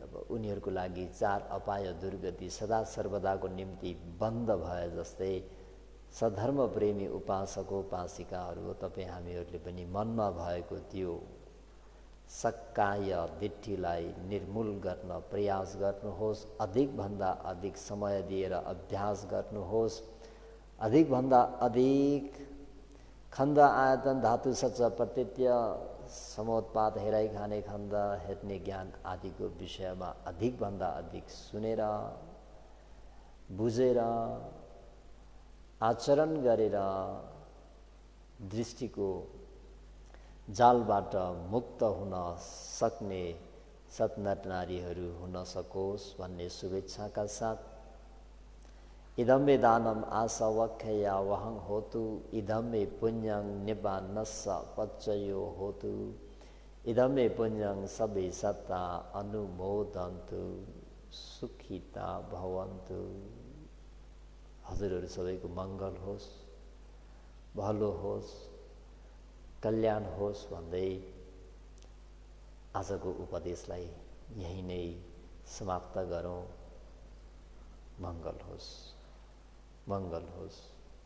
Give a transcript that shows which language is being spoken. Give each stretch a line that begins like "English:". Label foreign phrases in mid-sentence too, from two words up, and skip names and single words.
Nepali: अब उनीहरूको लागि चार अपाय दुर्गति सदा सर्वदाको निम्ति बन्द भए जस्तै सधर्म प्रेमी उपासक उपासिकाहरू हो, तपाईँ हामीहरूले पनि मनमा भएको त्यो सक्काय दिट्ठीलाई निर्मूल गर्न प्रयास गर्नुहोस्। अधिकभन्दा अधिक समय दिएर अभ्यास गर्नुहोस्। अधिकभन्दा अधिक खण्ड आयतन धातु सच प्रत्यय समोत्पाद हेराइ खाने खण्ड हेर्ने ज्ञान आदिको विषयमा अधिकभन्दा अधिक सुनेर बुझेर आचरण गरेर दृष्टिको जालबाट मुक्त हुन सक्ने सत्नर नारीहरू हुन सकोस् भन्ने शुभेच्छाका साथ
Pali: इदं मे दानम आसवख्या वहं होतु, इदं मे पुण्यं निब्बानस्स पच्चयो होतु, इदं मे पुण्यं सबे सत्ता अनुमोदन्तु, सुखिता भवन्तु।
Nepali: हजुरहरू सबैको मङ्गल होस्, भलो होस्, कल्याण होस् भन्दै आजको उपदेशलाई यही नै समाप्त गरौँ। मङ्गल होस्, मङ्गल होस्।